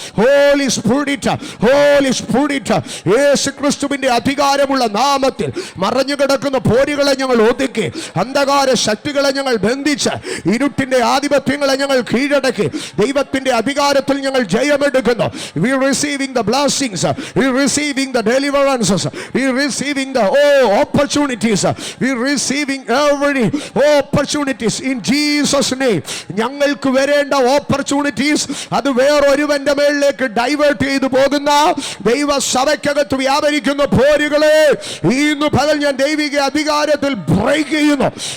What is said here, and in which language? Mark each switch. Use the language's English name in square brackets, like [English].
[Malayalam] Holy spirit holy spirit യേശു ക്രിസ്തുവിന്റെ അധികാരമുള്ള നാമത്തിൽ മറഞ്ഞു കിടക്കുന്ന പോരുകളെ ഞങ്ങൾ ഒതുക്കി അന്ധകാര ശക്തികളെ ഞങ്ങൾ ബന്ധിച്ച് ഇരുട്ടിന്റെ ആധിപത്യങ്ങളെ ഞങ്ങൾ കീഴടക്കി ദൈവത്തിന്റെ അധികാരത്തിൽ ഞങ്ങൾ ജയമെടുക്കുന്നു. [English] We receiving the blessings, we receiving the deliverances, we receiving the opportunities, we receiving every opportunities in Jesus name. [Malayalam] ഞങ്ങൾക്ക് വരേണ്ട ഓപ്പർച്യൂണിറ്റീസ് അത് വേറൊരുവന്റെ മേളിലേക്ക് ഡൈവേർട്ട് ചെയ്തു പോകുന്ന ദൈവസഭയ്ക്കകത്ത് വ്യാപരിക്കുന്ന പോരുകളെ ഇന്ന് പകൽ ഞാൻ ദൈവിക അധികാരത്തിൽ ബ്രേക്ക് ചെയ്യുന്നു.